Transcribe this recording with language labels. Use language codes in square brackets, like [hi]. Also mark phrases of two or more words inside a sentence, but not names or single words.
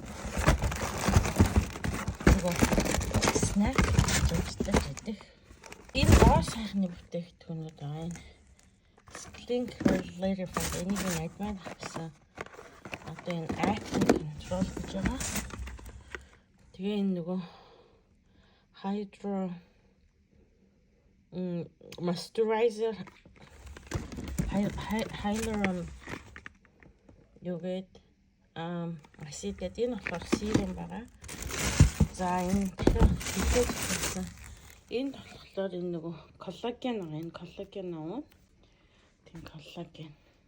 [mn] Нөгөө snack зүйлтэй гэдэг. Энэ гоо сайхны бүтээгдэхүүнүүд байгаа энэ. Spring Later Fat энийг найдмаар авсан. Одоо энэ [en] acne control [mn] гэж байгаа. Тэгээ энэ нөгөө [en] hydro moisturizer hyaluronic acid [mn] гэдэг энэ болохоор serum байгаа. За энэ тэгэхээр энэ болохоор энэ нөгөө коллаген байгаа. Энэ коллаген аваа. Тийм коллаген.